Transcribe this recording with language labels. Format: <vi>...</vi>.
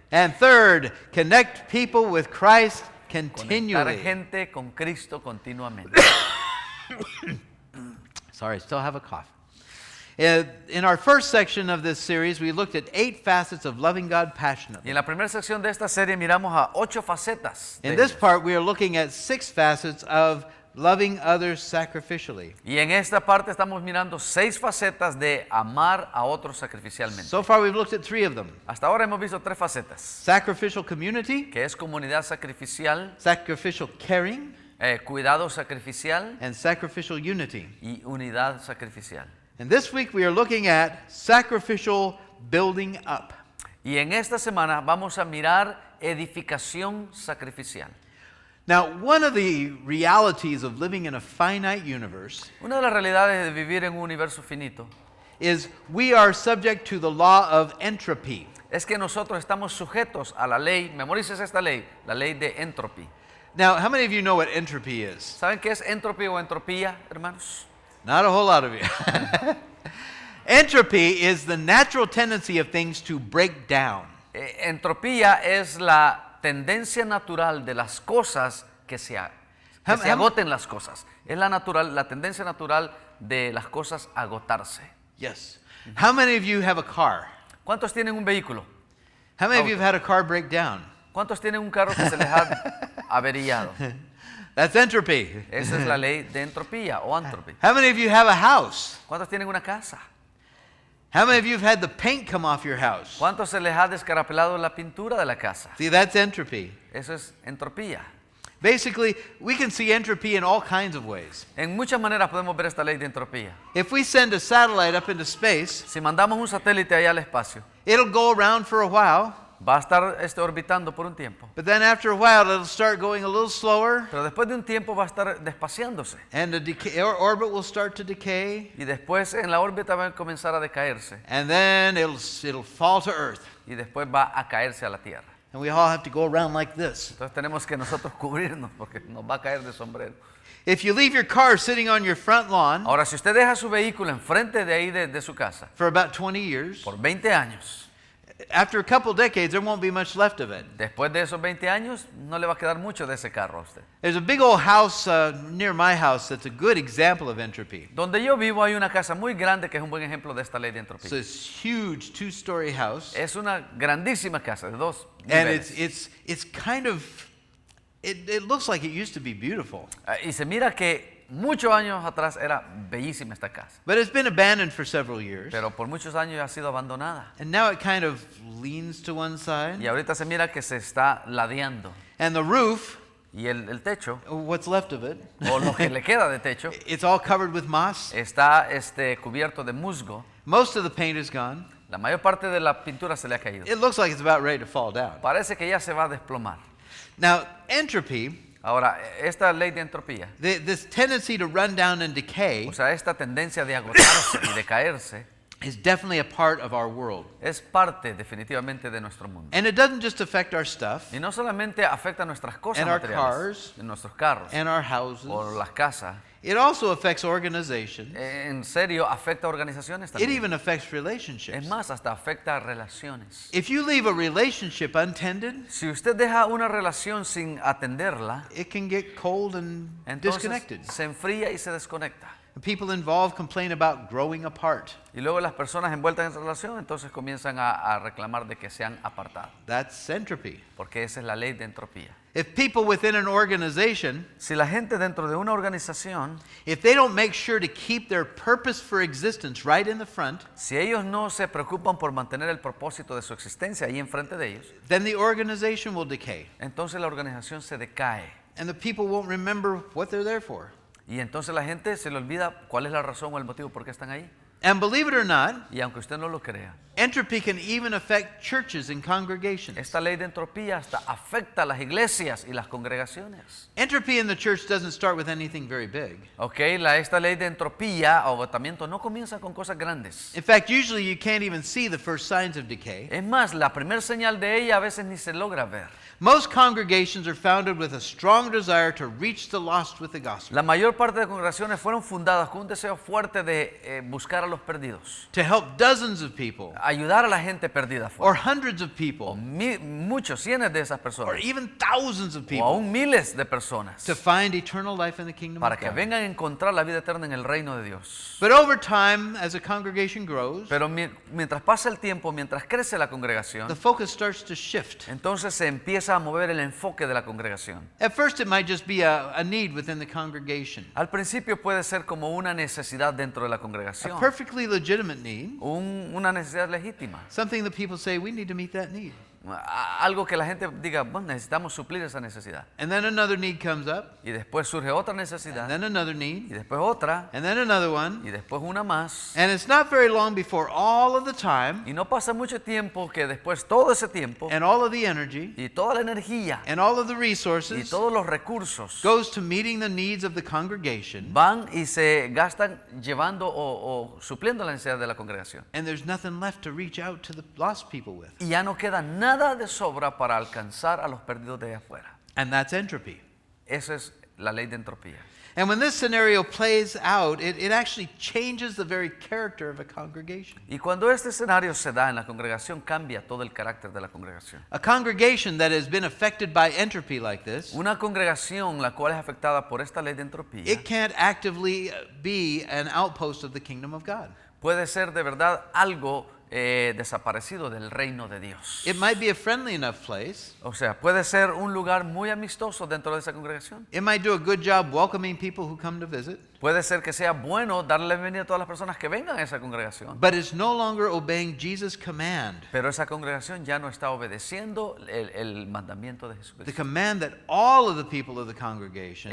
<en>And third, connect people with Christ</en> <es>Conectar</es> <en>continually.</en> <es>gente con Cristo continuamente.</es> <en>Sorry, I still have a cough. In our first section of this series, we looked at 8 facets of loving God</en> <es>Y</es> <en>passionately.</en> <es>en la primera sección de esta serie miramos a 8 facetas. de</es> <en>In this</en> <es>ellas.</es> <en>part, we are looking at 6 facets of loving others sacrificially.</en> <es>Y en esta parte estamos mirando 6 facetas de amar a otros sacrificialmente.</es> <en>So far, we've looked at 3 of them.</en> <es>Hasta ahora hemos visto 3 facetas,</es> <en>Sacrificial community,</en> <es>que es comunidad sacrificial,</es> <en>sacrificial caring,</en> <es>cuidado sacrificial</es> <en>and sacrificial unity.</en> <es>y unidad sacrificial.</es> <en>And this week, we are looking at sacrificial building up.</en> <es>Y en esta semana vamos a mirar edificación sacrificial.</es> <en>Now, one of the realities of living in a finite universe</en> <es>Una de las realidades de vivir en un universo finito</es> <en>is we are subject to the law of entropy.</en> <es>es que nosotros estamos sujetos a la ley, memorices esta ley, la ley de entropy.</es> <en>Now, how many of you know what entropy is?</en> <es>¿Saben qué es entropy o entropía, hermanos?</es> <en>Not a whole lot of you. Entropy is the natural tendency of things to break down.</en> <es>Entropía es la tendencia natural de las cosas que se agoten las cosas. Es la tendencia natural de las cosas agotarse.</es> <en>Yes. How many of you have a car?</en> <es>¿Cuántos tienen un vehículo?</es> <en>How many of you have had a car break down?</en> <es>¿Cuántos tienen un carro que se les ha averiado?</es> <en>That's entropy.</en> <es>Esa es la ley de entropía o entropy.</es> <en>How many of you have a house?</en> <es>¿Cuántos tienen una casa?</es> <en>How many of you have had the paint come off your house?</en> <es>¿Cuántos se les ha descarapelado la pintura de la casa?</es> <en>See, that's entropy.</en> <es>Eso es entropía.</es> <en>Basically, we can see entropy in all kinds of ways.</en> <es>En muchas maneras podemos ver esta ley de entropía.</es> <en>If we send a satellite up into space,</en> <es>Si mandamos un satélite allá al espacio,</es> <en>it'll go around for a while,</en> <es>va a estar orbitando por un tiempo.</es> <en>but then after a while it'll start going a little slower,</en> <es>Pero después de un tiempo va a estar despaciándose.</es> <en>and the orbit will start to decay,</en> <es>Y después en la órbita va a comenzar a decaerse.</es> <en>and then it'll fall to Earth.</en> <es>Y después va a caerse a la tierra.</es> <en>And we all have to go around like this.</en> <es>Entonces tenemos que nosotros cubrirnos porque nos va a caer de sombrero.</es> <en>If you leave your car sitting on your front lawn</en> <es>Ahora, si usted deja su vehículo enfrente de ahí de su casa</es> <en>for about 20 years,</en> <es>por 20 años,</es> <en>after a couple decades, there won't be much left of it.</en> <es>después de esos 20 años no le va a quedar mucho de ese carro a usted.</es> <en>There's a big old house near my house that's a good example of entropy.</en> <es>Donde yo vivo hay una casa muy grande que es un buen ejemplo de esta ley de</es> <en>It's</en> <es>entropía.</es> <en>this huge two-story house,</en> <es>Es una grandísima casa de 2</es> <en>and</en> <es>niveles.</es> <en>it's kind of it looks like it used to be beautiful,</en> <es>Y se mira que muchos años atrás era bellísima esta casa,</es> <en>but it's been abandoned for several years,</en> <es>pero por muchos años ha sido abandonada.</es> <en>and now it kind of leans to one side,</en> <es>Y ahorita se mira que se está ladeando.</es> <en>and the roof,</en> <es>Y el techo,</es> <en>what's left of it,</en> <es>o lo que le queda de techo,</es> <en>it's all covered with moss.</en> <es>está cubierto de musgo.</es> <en>Most of the paint is gone.</en> <es>La mayor parte de la pintura se le ha caído.</es> <en>It looks like it's about ready to fall down.</en> <es>Parece que ya se va a desplomar.</es> <en>Now, entropy,</en> <es>Ahora, esta ley de entropía,</es> <en>this tendency to run down and decay,</en> <es>o sea, esta tendencia de agotarse y de caerse,</es> <en>is definitely a part of our world.</en> <es>es parte definitivamente de nuestro mundo.</es> <en>And it doesn't just affect our stuff</en> <es>Y no solamente afecta a nuestras cosas</es> <en>And our</en> <es>materiales,</es> <en>cars.</en> <es>nuestros carros</es> <en>and our houses.</en> <es>o las casas,</es> <en>It also affects organizations.</en> <es>en serio afecta a organizaciones</es> <en>It</en> <es>también.</es> <en>even affects</en> <es>Es</es> <en>relationships.</en> <es>más, hasta afecta a relaciones.</es> <en>If you leave a relationship untended,</en> <es>Si usted deja una relación sin atenderla,</es> <en>it can get cold and</en> <es>entonces</es> <en>disconnected.</en> <es>se enfría y se desconecta.</es> <en>The people involved complain about growing apart.</en> <es>Y luego las personas envueltas en esa relación entonces comienzan a reclamar de que se han apartado,</es> <en>That's entropy.</en> <es>porque esa es la ley de entropía.</es> <en>If people within an organization,</en> <es>Si la gente dentro de una organización,</es> <en>if they don't make sure to keep their purpose for existence right in the front,</en> <es>si ellos no se preocupan por mantener el propósito de su existencia ahí enfrente de ellos,</es> <en>then the organization will decay.</en> <es>entonces la organización se decae.</es> <en>And the people won't remember what they're there for.</en> <es>Y entonces la gente se le olvida cuál es la razón o el motivo por qué están ahí.</es> <en>And believe it or not,</en> <es>Y aunque usted no lo crea,</es> <en>entropy can even affect churches and congregations.</en> <es>esta ley de entropía hasta afecta a las iglesias y las congregaciones.</es> <en>Entropy in the church doesn't start with anything very big.</en> <es>Ok, esta ley de entropía o agotamiento no comienza con cosas grandes.</es> <en>In fact, usually you can't even see the first signs of decay.</en> <es>Es más, la primera señal de ella a veces ni se logra ver.</es> <en>Most congregations are founded with a strong desire to reach the lost with the gospel,</en> <es>La mayor parte de congregaciones fueron fundadas con un deseo fuerte de buscar a los perdidos,</es> <en>to help dozens of people,</en> <es>ayudar a la gente perdida</es> <en>or</en> <es>afuera.</es> <en>hundreds of people,</en> <es>Muchos, cientos de esas</es> <en>or</en> <es>personas,</es> <en>even thousands of</en> <es>o</es> <en>people,</en> <es>aún miles de personas,</es> <en>to find eternal life in the kingdom</en> <es>para</es> <en>of</en> <es>que</es> <en>God.</en> <es>vengan a encontrar la vida eterna en el reino de Dios.</es> <en>But over time, as a congregation grows,</en> <es>Pero mientras pasa el tiempo, mientras crece la congregación,</es> <en>the focus starts to shift.</en> <es>entonces se empieza a mover el enfoque de la congregación.</es> <en>At first, it might just be a need within the congregation,</en> <es>Al principio puede ser como una necesidad dentro de la</es> <en>a</en> <es>congregación,</es> <en>perfectly legitimate need,</en> <es>una necesidad legítima,</es> <en>something that people say, we need to meet that need.</en> <es>algo que la gente diga, bueno, necesitamos suplir esa necesidad.</es> <en>And then another need comes up,</en> <es>Y después surge otra</es> <en>and</en> <es>necesidad,</es> <en>then another</en> <es>y</es> <en>need,</en> <es>después otra,</es> <en>and then another one.</en> <es>y después una más.</es> <en>And it's not very long before all of the time,</en> <es>Y no pasa mucho tiempo que después todo ese tiempo</es> <en>and all of the energy,</en> <es>y toda la energía</es> <en>and all of the</en> <es>y</es> <en>resources</en> <es>todos los recursos</es> <en>goes to meeting the needs of the congregation,</en> <es>van y se gastan llevando o supliendo la necesidad de la congregación.</es> <en>and there's nothing left to reach out to the lost people with.</en> <es>Y ya no queda nada de sobra para alcanzar a los perdidos de allá afuera.</es> <en>And that's entropy.</en> <es>Esa es la ley de entropía.</es> <en>And when this scenario plays out, it actually changes the very character of a congregation.</en> <es>Y cuando este escenario se da en la congregación, cambia todo el carácter de la congregación.</es> <en>A congregation that has been affected by entropy like this,</en> <es>Una congregación la cual es afectada por esta ley de entropía</es> <en>it can't actively be an outpost of the kingdom of God.</en> <es>puede ser de verdad algo desaparecido del reino de Dios.</es> <en>It might be a friendly enough place.</en> <es>O sea, puede ser un lugar muy amistoso dentro de esa congregación.</es> <en>It might do a good job welcoming people who come to visit.</en> <es>Puede ser que sea bueno darle la bienvenida a todas las personas que vengan a esa congregación.</es> <en>But it's no longer obeying Jesus' command.</en> <es>Pero esa congregación ya no está obedeciendo el mandamiento de</es> <en>The</en> <es>Jesucristo.</es> <en>command that all of the people of the congregation</en>